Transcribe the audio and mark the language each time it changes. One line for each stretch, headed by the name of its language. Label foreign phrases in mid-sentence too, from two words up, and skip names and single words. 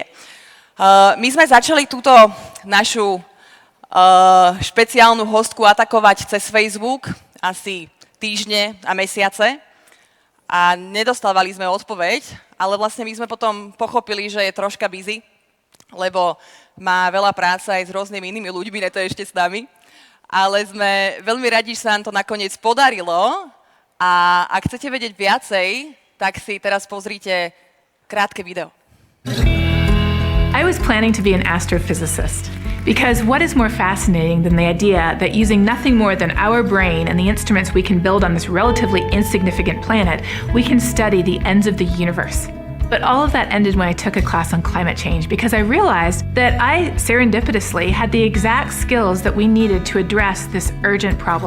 Slovak: My sme začali túto našu špeciálnu hostku atakovať cez Facebook asi týždne a mesiace a nedostávali sme odpoveď, ale vlastne my sme potom pochopili, že je troška busy, lebo má veľa práce aj s rôznymi inými ľuďmi, ne to ešte s nami. Ale sme veľmi radi, že sa nám to nakoniec podarilo a ak chcete vedieť viacej, tak si teraz pozrite krátke video.
English: I was planning to be an astrophysicist because what is more fascinating than the idea that using nothing more than our brain and the instruments we can build on this relatively insignificant planet, we can study the ends of the universe. But all of that ended when I took a class on climate change because I realized that I serendipitously had the exact skills that we needed to address this urgent problem.